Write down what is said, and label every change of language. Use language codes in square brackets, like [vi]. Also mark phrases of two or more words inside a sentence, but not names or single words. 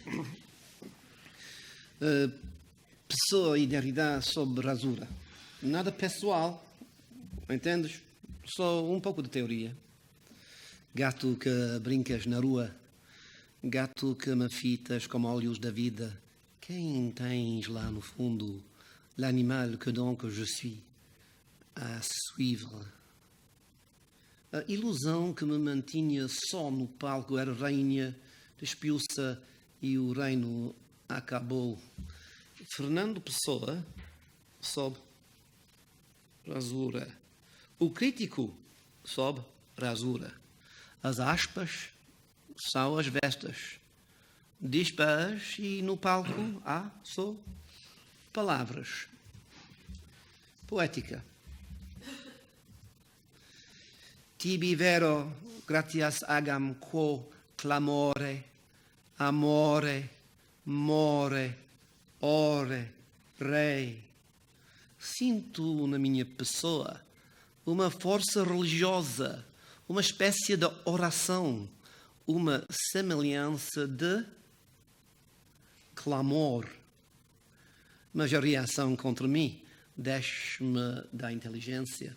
[pt] Pessoa e Derrida sobre rasura. Nada pessoal, entendes? Só um pouco de teoria. Gato que brincas na rua, gato que me fitas como olhos da vida. Quem tens lá no fundo? [fr] L'animal que donc je suis a suivre. [pt] A ilusão que me mantinha só no palco era rainha, despiu-se e o reino acabou. Fernando Pessoa sob rasura. O crítico sob rasura. As aspas são as vestas. Dispas e no palco há só palavras. Poética. [la] Tibi vero gratias agam quo clamore, amore, more, ore, rei. [pt] Sinto na minha pessoa uma força religiosa, uma espécie de oração, uma semelhança de clamor. Mas a reação contra mim desce-me da inteligência.